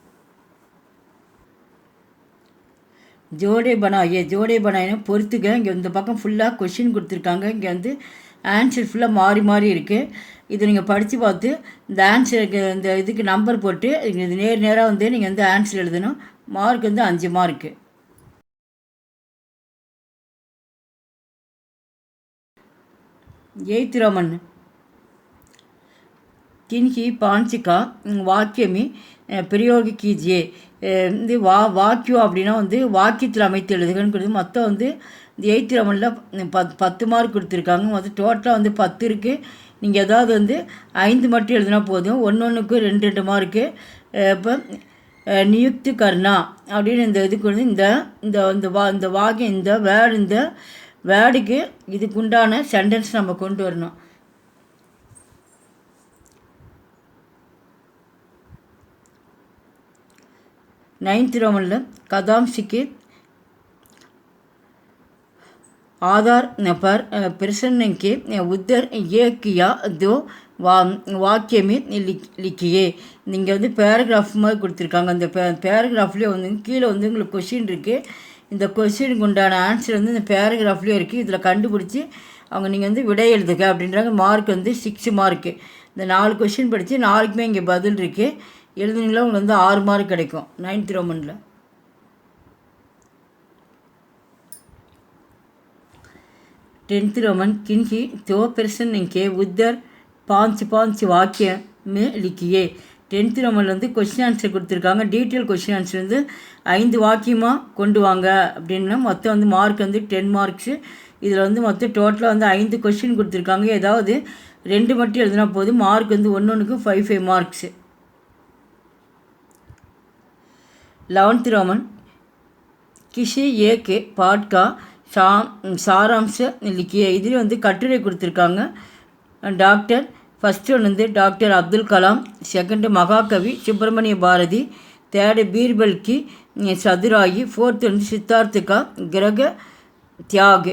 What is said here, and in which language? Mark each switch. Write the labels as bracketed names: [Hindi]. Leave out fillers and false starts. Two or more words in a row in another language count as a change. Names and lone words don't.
[Hindi] जोड़े बनाए. [Tamil] ஜோடே பனாயினா பொறுத்துக்க. இங்கே இந்த பக்கம் ஃபுல்லாக கொஷின் கொடுத்துருக்காங்க. இங்கே ஆன்சர் ஃபுல்லாக மாறி மாறி இருக்குது. இது நீங்கள் படித்து பார்த்து இந்த ஆன்சருக்கு இந்த இதுக்கு நம்பர் போட்டு இது நேராக நீங்கள் ஆன்சர் எழுதணும். மார்க் 5 மார்க்கு. [English] eighth Roman [Hindi] किन्ही 5 का वाक्य में प्रयोग कीजिए. [Tamil] இது வாக்கியம் அப்படின்னா வாக்கியத்தில் அமைத்து எழுதுகன்னு. மொத்தம் இந்த 8th ரோமனில் 10 மார்க் கொடுத்துருக்காங்க. மொத்தம் டோட்டலாக 10 இருக்குது. நீங்கள் ஏதாவது 5 மட்டும் எழுதுனா போதும். ஒன்றுக்கு 2 மார்க்கு. இப்போ [Hindi] नियुक्ति करना [Tamil] அப்படின்னு இந்த இதுக்கு இந்த இந்த வாக்கியம் இந்த வேர்டுக்கு இதுக்குண்டான சென்டென்ஸ் நம்ம கொண்டு வரணும். [English] ninth Roman [Hindi] कदांशिक आधार पर प्रश्न के उत्तर ये किया 2 वाक्य में लिखिए. [Tamil] நீங்கள் பேராகிராஃப் மாதிரி கொடுத்துருக்காங்க. அந்த பேராகிராஃப்லேயே கீழே உங்களுக்கு கொஷின் இருக்குது. இந்த கொஷினுக்கு உண்டான ஆன்சர் இந்த பேராகிராஃப்லேயே இருக்குது. இதில் கண்டுபிடிச்சி அவங்க நீங்கள் விடை எழுதுக அப்படின்றாங்க. மார்க் 6 மார்க்கு. இந்த 4 கொஷின் படித்து 4க்குமே இங்கே பதில் இருக்குது. எழுதுனீங்களா உங்களுக்கு 6 மார்க் கிடைக்கும் 9th ரோமனில். [Hindi] 10th रोमन किन्हीं 2 पर्सन के उधर 5 वाक्य में लिखिए 10th रोमन [Tamil] வந்து கொஸ்டின் ஆன்சர் கொடுத்துருக்காங்க. டீட்டெயில் கொஸ்டின் ஆன்சர் வந்து 5 வாக்கியமாக கொண்டு வாங்க அப்படின்னா மொத்தம் வந்து மார்க் வந்து 10 மார்க்ஸு. இதில் வந்து மொத்தம் டோட்டலாக வந்து 5 கொஸ்டின் கொடுத்துருக்காங்க. ஏதாவது 2 மட்டும் எழுதினா போதும். மார்க் வந்து ஒன்றுக்கும் 5 மார்க்ஸு. [Hindi] 11th रोमन किसी एक पाठ का சாராம்ச लिखिए. [Tamil] இதில் வந்து கட்டுரை கொடுத்துருக்காங்க. டாக்டர் ஃபஸ்ட்டு ஒன்று வந்து டாக்டர் அப்துல் கலாம், செகண்டு மகாகவி சுப்பிரமணிய பாரதி, தேர்டு பீர்பல் கி சதுராயி, ஃபோர்த்து வந்து சித்தார்த்துக்கா கிரக தியாகு.